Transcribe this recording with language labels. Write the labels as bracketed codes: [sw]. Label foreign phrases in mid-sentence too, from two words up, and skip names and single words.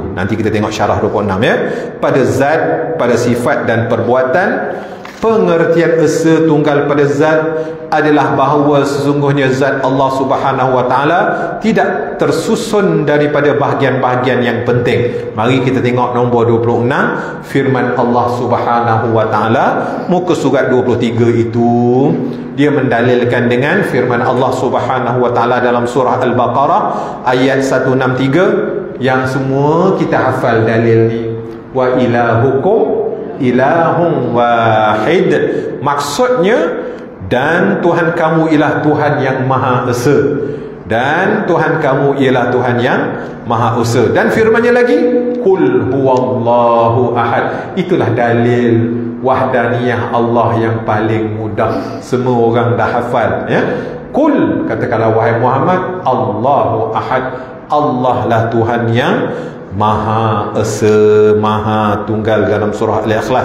[ms] Nanti kita tengok syarah 26 ya. Pada zat, pada sifat dan perbuatan. Pengertian esa tunggal pada zat adalah bahawa sesungguhnya zat [ar] الله سبحانه وتعالى [ms] tidak tersusun daripada bahagian-bahagian yang penting. Mari kita tengok nombor 26, firman [ar] الله سبحانه وتعالى, [ms] muka surat 23 itu. Dia mendalilkan dengan firman [ar] الله سبحانه وتعالى [ms] dalam surah Al-Baqarah ayat 163 yang semua kita hafal dalil ni. [ar] وإلهكم إله واحد. [ms] Maksudnya, dan Tuhan kamu ialah Tuhan yang Maha Esa. dan Tuhan kamu ialah Tuhan yang Maha Esa. Dan firman-Nya lagi, [ar] قل هو الله أحد. [ms] Itulah dalil wahdaniyah Allah yang paling mudah, semua orang dah hafal, ya. Qul, katakanlah wahai Muhammad, [ar] الله أحد, [ms] Allah lah Tuhan yang Maha Esa, Maha Tunggal, dalam surah Al-Ikhlas.